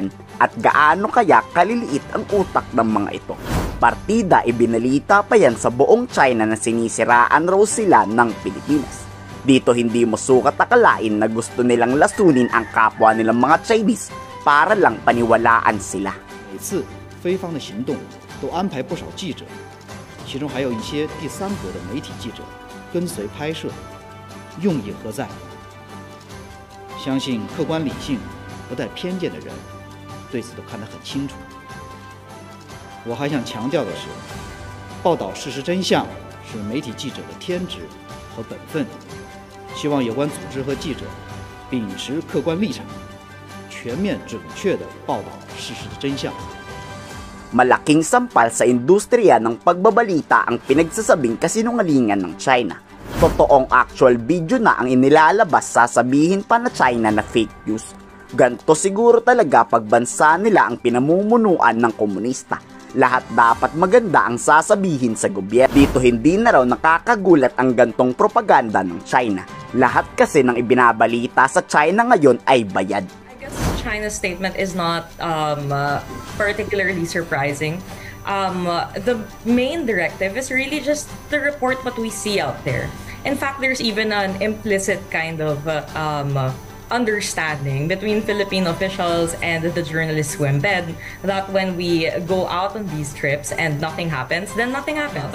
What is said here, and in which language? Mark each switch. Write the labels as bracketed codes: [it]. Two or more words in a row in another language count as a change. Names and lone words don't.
[tl] At gaano kaya kaliliit ang utak ng mga ito? Partida, ibinalita pa yan sa buong China na sinisiraan raw sila ng Pilipinas. Dito hindi mo sukat akalain na gusto nilang lasunin ang kapwa nilang mga Chinese para lang paniwalaan sila. [zh] 每次非方的行动都安排不少记者，其中还有一些第三国的媒体记者跟随拍摄，用意何在？相信客观理性、不带偏见的人对此都看得很清楚。我还想强调的是，报道事实真相是媒体记者的天职和本分。希望有关组织和记者秉持客观立场，全面准确地报道事实的真相。 [tl] Malaking sampal sa industriya ng pagbabalita ang pinagsasabing kasinungalingan ng China. Totoong [en] actual video [tl] na ang inilalabas, sasabihin pa na China na [en] fake news. [tl] Ganto siguro talaga pag bansa nila ang pinamumunuan ng komunista. Lahat dapat maganda ang sasabihin sa gobyerno. Dito hindi na raw nakakagulat ang gantong propaganda ng China. Lahat kasi ng ibinabalita sa China ngayon ay bayad. [en] China's statement is not particularly surprising. The main directive is really just to report what we see out there. In fact, there's even an implicit kind of understanding between Filipino officials and the journalists who embed that when we go out on these trips and nothing happens, then nothing happens.